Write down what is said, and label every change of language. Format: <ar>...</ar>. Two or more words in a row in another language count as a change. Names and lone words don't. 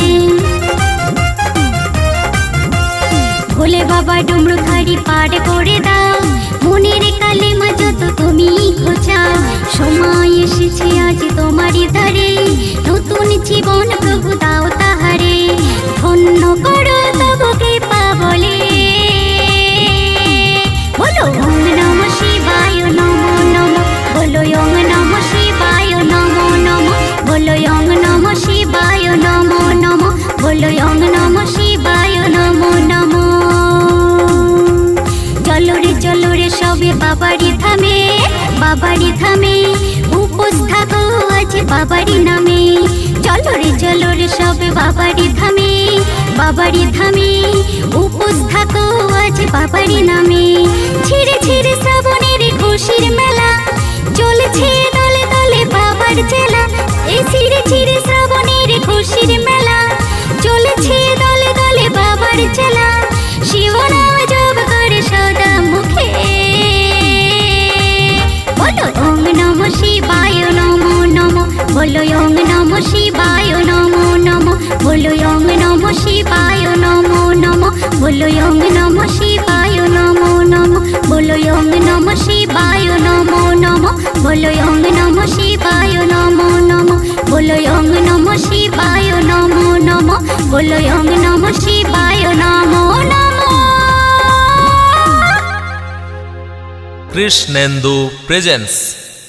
<bn>ভোলে বাবা ডমরুধারী পার করে দাও, মনের কালিমা যত তুমি ঘোচাও। সময় এসেছে আজ তোমারই ধারে, নতুন জীবন প্রভু দাও তাহারে। ধন্য করো তবু কৃপা বলে বলো</bn> <sa>ওম নমঃ শিবায় নমো নমঃ। বলো ওম নমঃ শিবায় নমো নমঃ। বলো ওম নমঃ শিবায় নমো নমঃ। বলো ওম নমঃ শিবায় নমো নমঃ।</sa> <bn>চলো রে সবে বাবারি ধামে, বাবারি ধামে উপোস থাকো আজ বাবারি নামে। চলো রে সবে বাবারি ধামে, বাবারি ধামে উপোস থাকো আজ বাবারি নামে। ঝিরে ঝিরে শ্রাবণের খুশির মেলা চলেছে দলে দলে বাবার চেলা। এই ঝিরে ঝিরে শ্রাবণের খুশির মেলা চলেছে দলে দলে বাবার চেলা। শিব নাম জপ করে সদা মুখে বলো</bn> <sa>ওম নমঃ শিবায় নমো নমঃ। বলো ওম নমঃ শিবায় নমো নমঃ। বলো ওম নমঃ শিবায় নমো নমঃ। বলো ওম নমঃ শিবায় নমো নমঃ। বলো ওম নমঃ শিবায় নমো নমঃ। বলো ওম নমঃ শিবায় নমো নমঃ। বলো ওম নমঃ শিবায় নমো নমঃ। বলো ওম নমঃ শিবায় নমো নমঃ।</sa> <bn>কৃষ্ণেন্দু প্রেজেন্স।</bn>